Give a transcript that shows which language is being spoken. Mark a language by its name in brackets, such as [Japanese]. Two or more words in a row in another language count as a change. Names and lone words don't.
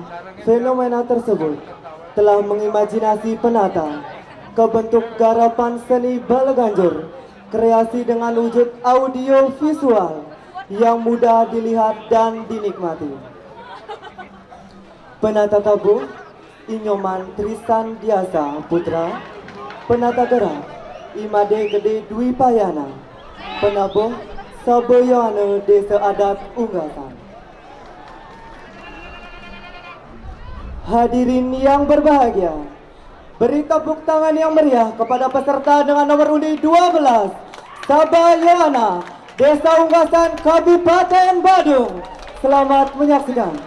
[Indonesian] Fenomena tersebut telah mengimajinasi penata ke bentuk garapan seni Balaganjur, kreasi dengan wujud audio visual yang mudah dilihat dan dinikmati. Penata tabuh Inyoman Trisan Diasa Putra, penata gerak Imade Gede Dwi Payana, penabuh Saboyoane Desa Adat Unggasan. Hadirin yang berbahagia, beri tepuk tangan yang meriah kepada peserta dengan nomor undi 12, Saboyoana Desa Unggasan Kabupaten Badung. Selamat menyaksikan.